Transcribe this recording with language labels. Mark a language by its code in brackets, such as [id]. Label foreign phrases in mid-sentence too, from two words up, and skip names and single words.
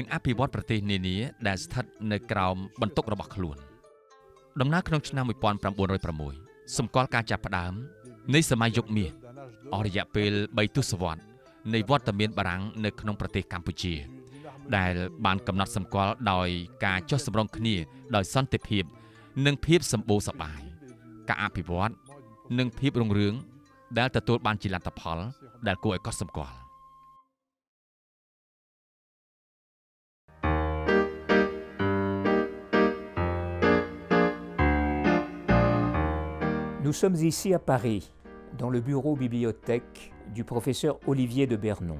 [km] អភិវឌ្ឍប្រទេសនានាដែលស្ថិតនៅក្រោមបន្ទុករបស់ខ្លួនដំណើរក្នុងឆ្នាំ1906សម្គាល់ការចាប់ផ្ដើមនៃសម័យយុគមាសអស់រយៈពេល3ទសវត្សរ៍នៃវត្តមានបារាំងនៅក្នុងប្រទេសកម្ពុជាដែលបានកំណត់សម្គាល់ដោយការចុះសម្រុងគ្នាដោយសន្តិភាពនិងភាពសម្បូរសប្បាយការអភិវឌ្ឍនិងភាពរុងរឿងដែលទទួលបានជាលទ្ធផលដែលគួរឲ្យកត់សម្គាល់ [fr] Nous sommes ici à Paris, dans le bureau bibliothèque du professeur Olivier de Bernon.